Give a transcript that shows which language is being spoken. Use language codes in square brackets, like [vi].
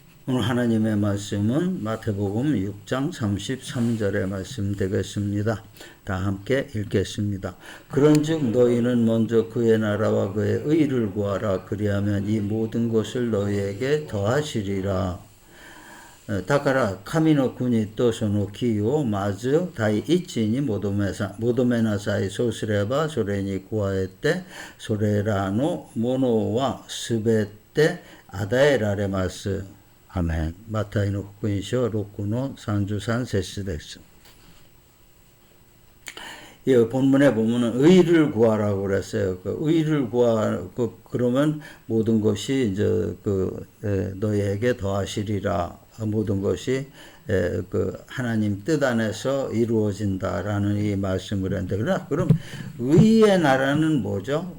[ko] 오늘 하나님의 말씀은 마태복음 6장 33절의 말씀 되겠습니다. 다 함께 읽겠습니다. 그런즉 너희는 먼저 그의 나라와 그의 의를 구하라. 그리하면 이 모든 것을 너희에게 더하시리라. [ja] だから神の国とその義をまず第一に求めなさい。そうすればそれに加えてそれらのものはすべて与えられます。アメン。マタイの福音書6の33節です。 [ko] 이 본문에 보면은 의를 구하라고 그랬어요. 그 의를 그러면 모든 것이 이제 너희에게 더하시리라. 모든 것이 그 하나님 뜻 안에서 이루어진다라는 이 말씀을 했는데, 그럼 의의 나라는 뭐죠?